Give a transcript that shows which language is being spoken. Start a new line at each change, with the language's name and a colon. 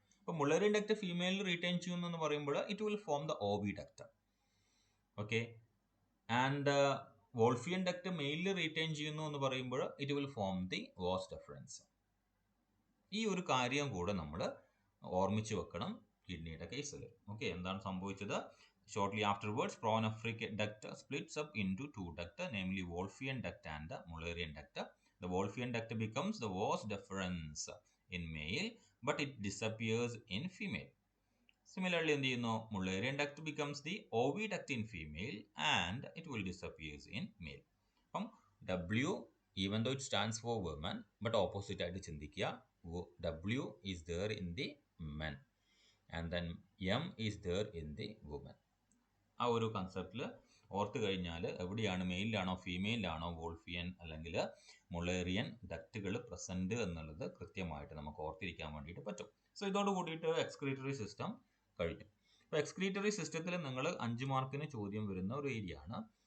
Malayalam: അപ്പോൾ Mullerian duct ഫീമെയിലിൽ retain ചെയ്യുന്നു എന്ന് പറയുമ്പോൾ
English: It will form the oviduct.
Malayalam: Okay, and വോൾഫിയൻ duct മെയിലിൽ റീറ്റെയിൻ ചെയ്യുന്നു എന്ന് പറയുമ്പോൾ
English: It will form the vast difference.
Malayalam: ഈ ഒരു കാര്യം കൂടെ നമ്മൾ ഓർമ്മിച്ച് വെക്കണം കിഡ്നിയുടെ കേസിൽ. ഓക്കെ, എന്താണ് സംഭവിച്ചത്?
English: Shortly afterwards, pronephric duct splits up into two ducts, namely Wolffian duct and Mullerian duct. The Wolffian duct becomes the vas deferens in male, but it disappears in female. Similarly, in the Mullerian duct becomes the oviduct in female, and it will disappear in male. W, even though it stands for women, but opposite
Malayalam: ആയിട്ട് ചിന്തിക്കുക.
English: W is there in the men, and then M is there in the woman.
Malayalam: ആ ഒരു കൺസെപ്റ്റിൽ ഓർത്ത് കഴിഞ്ഞാൽ എവിടെയാണ്, മെയിലാണോ ഫീമെയിലാണോ വോൾഫിയൻ അല്ലെങ്കിൽ Mullerian ഡക്റ്റുകൾ present എന്നുള്ളത് കൃത്യമായിട്ട് നമുക്ക് ഓർത്തിരിക്കാൻ വേണ്ടിയിട്ട് പറ്റും. സോ ഇതോട് കൂടിയിട്ട് എക്സ്ക്രീറ്ററി സിസ്റ്റം കഴിഞ്ഞു. അപ്പോൾ എക്സ്ക്രീറ്ററി സിസ്റ്റത്തിൽ നിങ്ങൾ 5 മാർക്കിന് ചോദ്യം വരുന്ന ഒരു ഏരിയ ആണ്.